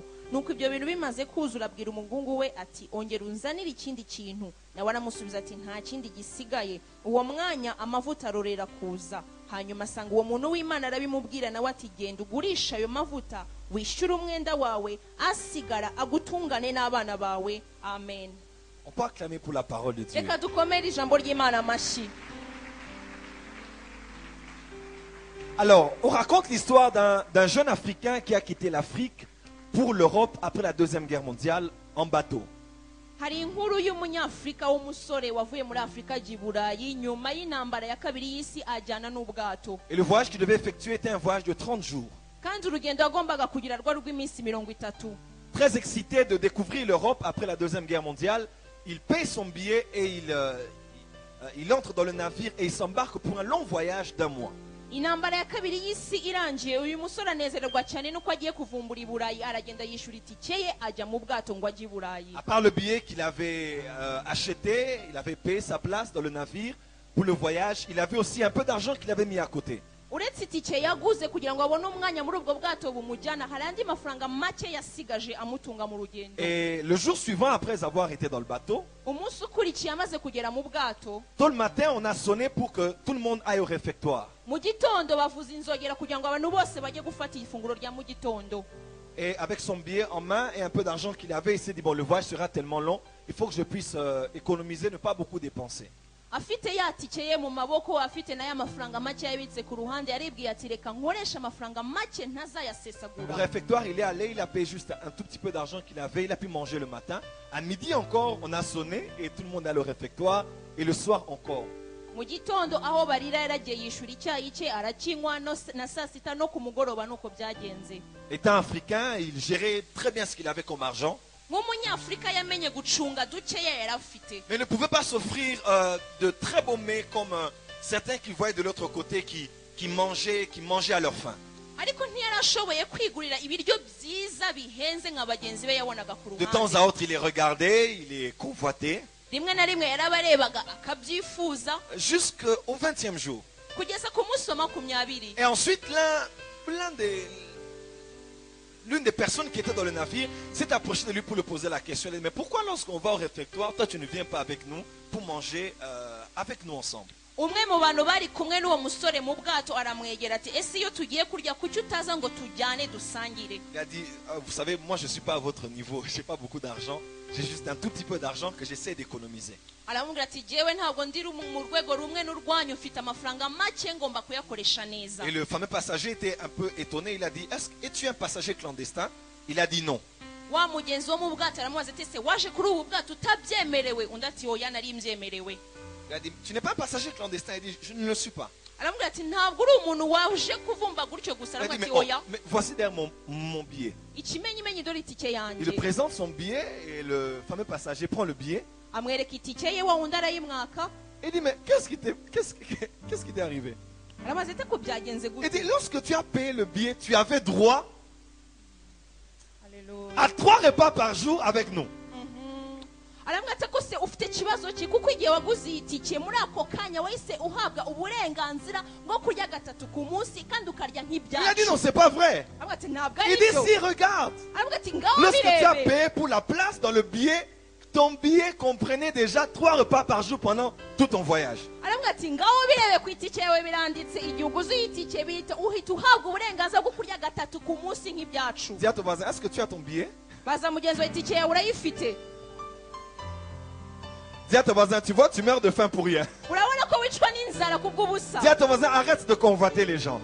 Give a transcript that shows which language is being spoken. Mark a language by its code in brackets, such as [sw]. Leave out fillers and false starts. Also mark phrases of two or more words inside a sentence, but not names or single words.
[rw] Nuko ibyo bintu bimaze kuzura abwira umugungu we ati ongera unzanire ikindi kintu. Nawe aramusubiza ati nta kindi gisigaye. Uwo mwanya amavuta arorera kuza. Hanyuma asanga uwo muntu w'Imana arabimubwira, nawe ati genda ugurisha ayo mavuta wishyura umwenda wawe, asigara agutungane n'abana bawe. Amen. [fr] On peut acclamer pour la parole de Dieu. [rw] Reka dukomere ijambo ry'Imana amashyi. [fr] Alors, on raconte l'histoire d'un jeune Africain qui a quitté l'Afrique pour l'Europe après la Deuxième Guerre mondiale en bateau. [rw] Hari inkuru y'umunyafrika w'umusore wavuye muri Afrika ajya i Burayi nyuma y'intambara ya kabiri y'isi ajyana n'ubwato. [fr] Et le voyage qu'il devait effectuer était un voyage de 30 jours. [rw] Kandi urugendo yagombaga kugira rwa rw'iminsi 30. [fr] Très excité de découvrir l'Europe après la Deuxième Guerre mondiale, il paye son billet et il entre dans le navire et il s'embarque pour un long voyage d'1 mois. [rw] Intambara ya kabiri y'isi irangiye, uyu musore anezererwa cyane nuko agiye kuvumbura i Burayi, aragenda yishura itike ye ajya mu bwato ngo ajye i Burayi. [fr] À part le billet qu'il avait acheté, il avait payé sa place dans le navire pour le voyage, il avait aussi un peu d'argent qu'il avait mis à côté. [rw] Uretse itike yaguze kugira ngo abone umwanya muri ubwo bwato bumujyana, hari andi mafaranga make yasigaje amutunga mu rugendo. [fr] Et le jour suivant, après avoir été dans le bateau, [rw] umunsi ukurikiye amaze kugera mu bwato, [fr] tôt le matin, on a sonné pour que tout le monde aille au réfectoire. [rw] Mu gitondo bavuza inzogera kugira ngo abantu bose bajye gufata ifunguro rya mu gitondo. [fr] Et avec son billet en main et un peu d'argent qu'il avait, il s'est dit, bon, le voyage sera tellement long, il faut que je puisse économiser, ne pas beaucoup dépenser. [rw] Afite ya tike ye mu maboko, afite na ya mafaranga make yabitse ku ruhande, yaribwiye ati reka nkoresha amafaranga make ntazayasesagura. [fr] Au réfectoire, il est allé, il a payé juste un tout petit peu d'argent qu'il avait, il a pu manger le matin. À midi encore, on a sonné et tout le monde allait au réfectoire. Et le soir encore. [rw] Mu gitondo aho barira yaragiye yishura icyayi cye arakinywa, na saa sita no ku mugoroba nuko byagenze. [fr] Étant africain, il gérait très bien ce qu'il avait comme argent. [rw] Nk'umunyafrika yamenye gucunga dukeya yari afite. [fr] Mais il ne pouvait pas s'offrir de très beaux mets comme certains qui voyaient de l'autre côté qui mangeaient à leur faim. [rw] Ariko ntiyarashoboye kwigurira ibiryo byiza bihenze nka bagenzi be yabonaga ku ruhande. [fr] De temps à autre, il les regardait, il les convoitait. [rw] Rimwe na rimwe yarabarebaga akabyifuza. [fr] Jusqu'au 20e jour. [rw] Kugeza ku munsi wa 20. [fr] Et ensuite, l'une des personnes qui était dans le navire s'est approchée de lui pour lui poser la question. Elle dit, mais pourquoi lorsqu'on va au réfectoire, toi tu ne viens pas avec nous pour manger avec nous ensemble? [rw] Umwe mu bantu bari kumwe n'uwo musore mu bwato aramwegera ati ese iyo tugiye kurya kuki utaza ngo tujyane dusangire? [fr] Il a dit, vous savez, moi je ne suis pas à votre niveau, je n'ai pas beaucoup d'argent, j'ai juste un tout petit peu d'argent que j'essaie d'économiser. [rw] Aramubwira ati jewe ntabwo ndi mu rwego rumwe n'urwanyu, mfite amafaranga make ngomba kuyakoresha neza. [fr] Et le fameux passager était un peu étonné, il a dit, es-tu un passager clandestin? Il a dit non. [rw] Wa mugenzi wo mu bwato aramubaza ati ese waje kuri ubu bwato utabyemerewe? Undi ati oya nari mbyemerewe. [fr] Il a dit, tu n'es pas un passager clandestin? Il dit, je ne le suis pas. [rw] Aramubwira ati ntabwo uri umuntu waje kuvumba gutyo gusa. [fr] Il a dit, mais voici derrière mon billet. [rw] Ikimenyimenyi dore itike yanjye. [fr] Il présente son billet et le fameux passager prend le billet. [rw] Amwereka itike ye, wa wundi arayimwaka. [fr] Il dit, mais qu'est-ce qui t'est arrivé? [rw] Aramaze ate ko byagenze gute? [fr] Il dit, lorsque tu as payé le billet, tu avais droit à 3 repas par jour avec nous. [rw] Aramubwira ati ko se ufite ikibazo ki kuko igihe waguze itike muri ako kanya wahise uhabwa uburenganzira bwo kurya 3 ku munsi kandi ukarya nk'ibyacu. [fr] Il a dit non, c'est pas vrai. Il dit si, regarde. Lorsque tu as payé pour la place dans le billet, ton billet comprenait déjà 3 repas par jour pendant tout ton voyage. [rw] Aramubwira ati ngaho birebe ku itike yawe biranditse igihe uguze itike bita uhita uhabwa uburenganzira bwo kurya 3 ku munsi nk'ibyacu. [fr] Dis à ton voisin, est-ce que tu as ton billet? [rw] Baza mugenzi wa itike yawe urayifite? [fr] Dis à ton voisin, tu vois, tu meurs de faim pour rien. Dis à ton voisin, arrête de convoiter les gens.